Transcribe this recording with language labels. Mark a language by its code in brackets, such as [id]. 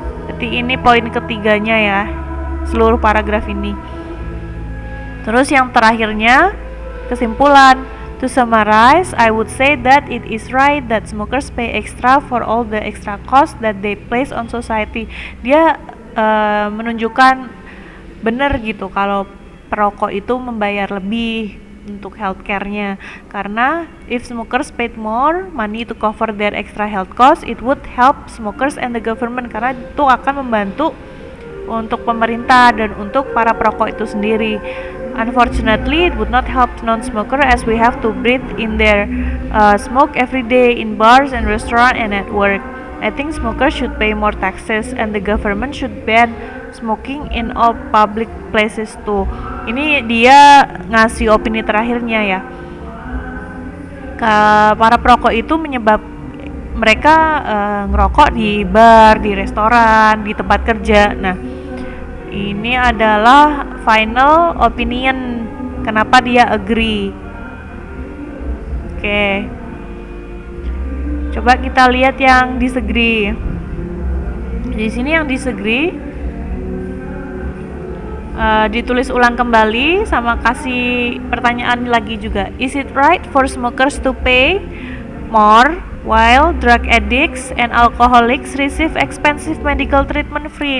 [id] Jadi ini poin ketiganya ya, seluruh paragraf ini. Terus yang terakhirnya, kesimpulan. [en] To summarize, I would say that it is right that smokers pay extra for all the extra costs that they place on society. [id] Dia menunjukkan benar gitu kalau perokok itu membayar lebih untuk healthcare-nya. [en] Karena if smokers paid more money to cover their extra health costs, it would help smokers and the government [id] karena itu akan membantu untuk pemerintah dan untuk para perokok itu sendiri. [en] Unfortunately, it would not help non-smoker as we have to breathe in their smoke every day in bars and restaurants and at work. I think smokers should pay more taxes and the government should ban smoking in all public places too. [id] Ini dia ngasih opini terakhirnya ya. Para perokok itu mereka ngerokok di bar, di restoran, di tempat kerja. Nah, ini adalah [en] final opinion [id] kenapa dia agree. Oke. Coba kita lihat yang disagree. Di sini yang disagree ditulis ulang kembali sama kasih pertanyaan lagi juga. [en] Is it right for smokers to pay more while drug addicts and alcoholics receive expensive medical treatment free?